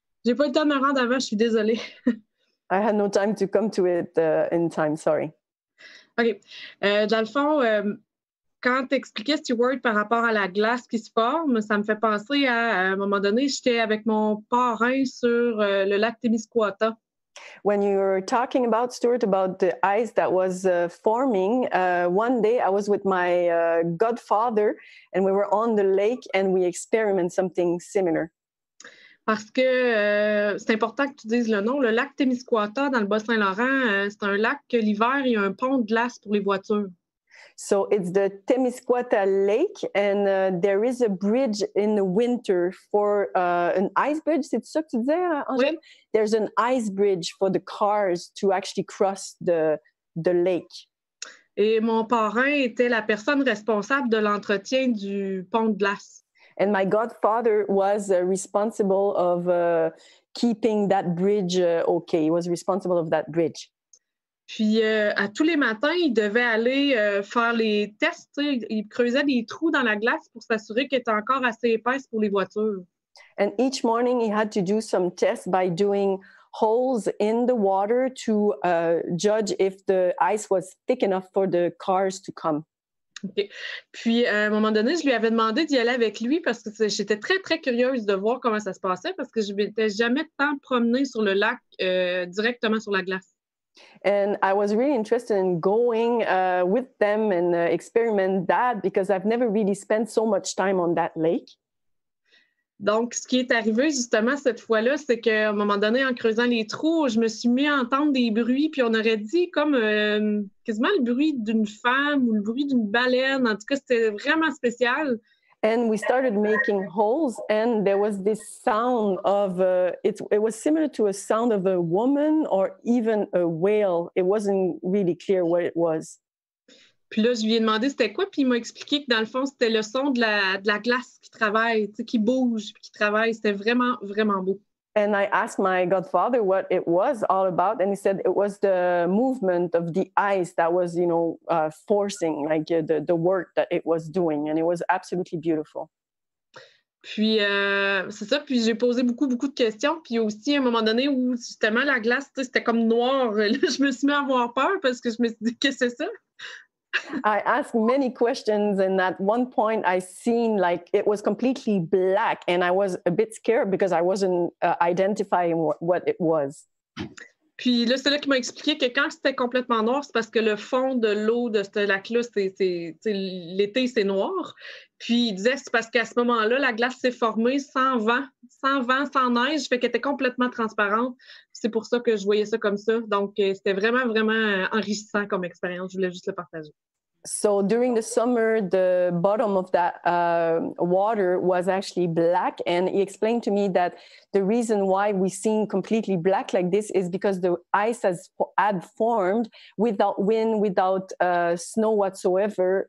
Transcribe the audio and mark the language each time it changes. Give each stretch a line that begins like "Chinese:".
French: J'ai pas eu le temps de me rendre avant, je suis désolée.
English: I had no time to come to it in time, sorry. OK.
French: Dans le fond, quand tu expliquais, Stewart, par rapport à la glace qui se forme, ça me fait penser à un moment donné, j'étais avec mon parrain sur le lac Témiscouata.
English: When you were talking about, Stuart, about the ice that was forming, one day I was with my godfather and we were on the lake and we experimented something similar.
French: Parce que c'est important que tu dises le nom. Le lac Témiscouata dans le Bas-Saint-Laurent, c'est un lac que l'hiver, il y a un pont de glace pour les voitures.
English: So it's the Témiscouata Lake, and there is a bridge in the winter for an ice bridge.
French: C'est ça que tu disais, Angèle? Oui.
English: There's an ice bridge for the cars to actually cross the lake.
French: Et mon parrain était la personne responsable de l'entretien du pont de glace.
English: And my godfather was responsible of keeping that bridge okay. He was responsible of that bridge.
French: Puis, à tous les matins, il devait aller faire les tests. Il creusait des trous dans la glace pour s'assurer qu'elle était encore assez épaisse pour les voitures.
English: And each morning, he had to do some tests by doing holes in the water to judge if the ice was thick enough for the cars to come. Okay.
French: Puis, à un moment donné, je lui avais demandé d'y aller avec lui parce que j'étais très, très curieuse de voir comment ça se passait parce que je ne m'étais jamais tant promenée sur le lac directement sur la glace.
English: And I was really interested in going with them and experiment that because I've never really spent so much time on that lake.
French: Donc, ce qui est arrivé justement cette fois-là, c'est qu'à un moment donné, en creusant les trous, je me suis mis à entendre des bruits, puis on aurait dit comme quasiment le bruit d'une femme ou le bruit d'une baleine. En tout cas, c'était vraiment spécial.
English: And we started making holes, and there was this sound of, it was similar to a sound of a woman or even a whale. It wasn't really clear what it was.
French: Puis là, je lui ai demandé c'était quoi, puis il m'a expliqué que dans le fond, c'était le son de la glace qui travaille, qui bouge, puis qui travaille. C'était vraiment, vraiment beau.
English: And I asked my godfather what it was all about, and he said it was the movement of the ice that was, forcing, like the work that it was doing, and it was absolutely beautiful.
French: Puis, c'est ça, puis j'ai posé beaucoup, beaucoup de questions, puis aussi, à un moment donné, où justement, la glace, c'était comme noir. Là, je me suis mis à avoir peur parce que je me suis dit, qu'est-ce que c'est ça?
English: I asked many questions, and at one point I seen like it was completely black, and I was a bit scared because I wasn't identifying what it was.
French: Puis là, c'est là qu'il m'a expliqué que quand c'était complètement noir, c'est parce que le fond de l'eau de ce lac-là, l'été, c'est noir. Puis il disait que c'est parce qu'à ce moment-là, la glace s'est formée sans vent, sans neige, fait qu'elle était complètement transparente. C'est pour ça que je voyais ça comme ça. Donc, c'était vraiment, vraiment enrichissant comme expérience. Je voulais juste le partager.
English: So during the summer, the bottom of that water was actually black. And he explained to me that the reason why we seen completely black like this is because the ice had formed without wind, without snow whatsoever.